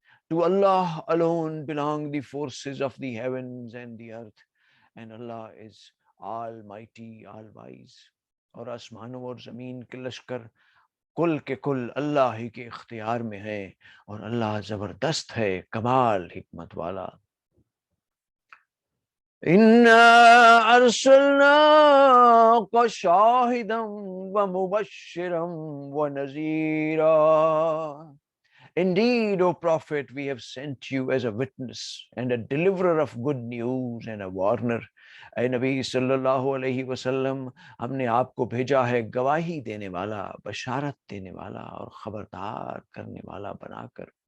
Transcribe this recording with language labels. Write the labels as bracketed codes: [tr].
[en] To Allah alone belong the forces of the heavens and the earth, and Allah is almighty, all wise. [hi] और आसमानों और जमीन के लश्कर कुल के कुल अल्लाह ही के इख्तियार में है और अल्लाह जबरदस्त है, कमाल हिकमत वाला। [ar] इन्ना अर्सलनाका शाहिदम व मुबश्शिरम व नज़ीरा। [en] Indeed, O Prophet, we have sent you as a witness and a deliverer of good news and a warner. [hi] ऐ नबी सल्लल्लाहु अलैहि वसल्लम, हमने आपको भेजा है गवाही देने वाला, बशारत देने वाला और खबरदार करने वाला बनाकर।